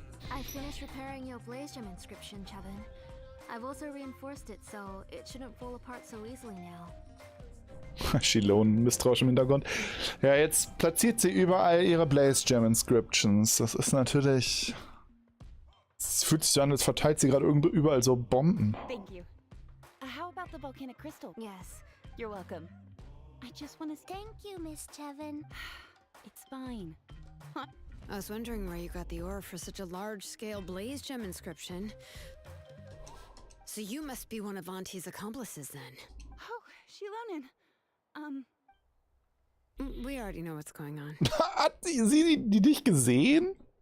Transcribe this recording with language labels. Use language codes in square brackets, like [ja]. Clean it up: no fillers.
[en] I finished repairing your Blaze Gem inscription, Chevin. I've also reinforced it, so it shouldn't fall apart so easily now. [de] Xilonen, misstrauisch im Hintergrund. Ja, jetzt platziert sie überall ihre Blaze Gem Inscriptions. Das ist natürlich... Es fühlt sich so an, als verteilt sie gerade irgendwo überall so Bomben. [en] Thank you. How about the volcanic crystal? Yes. You're welcome. I just want to say Thank you, Miss Chevin. it's fine. I was wondering where you got the ore for such a large-scale blaze gem inscription. So you must be one of Auntie's accomplices, then. Oh, Xilonen. We already know what's going on. [de] Hat sie die nicht gesehen?